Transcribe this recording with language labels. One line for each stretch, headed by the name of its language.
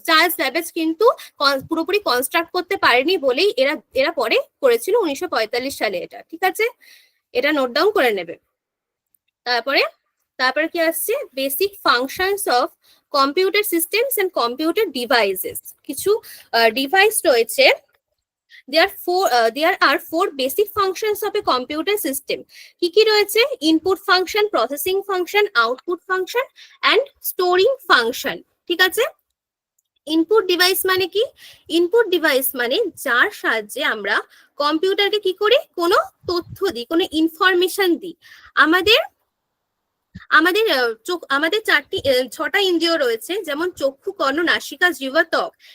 Bangla: Charles Babbage কিন্তু পুরোপুরি construct করতে পারেনি বলেই এরা পরে করেছিল 1945 সালে এটা, ঠিক আছে, এটা নোট ডাউন করে নেবে। তারপরে কি আসছে,
English: basic functions of computer systems and computer devices,
Bangla: কিছু ডিভাইস রয়েছে
English: There are four basic functions of a computer system.
Bangla: কি রয়েছে?
English: Input function, processing function, output function and storing function.
Bangla: ঠিক আছে? ইনপুট ডিভাইস মানে কি? ইনপুট ডিভাইস মানে যার সাহায্যে আমরা কম্পিউটারকে কি করি? কোনো তথ্য দিই, কোনো ইনফরমেশন দিই। আমাদের আমাদের আমাদের ছটা ইন্দ্রিয় রয়েছে, যেমন চক্ষু, কর্ণ, নাসিকা, জিহ্বা, ত্বক।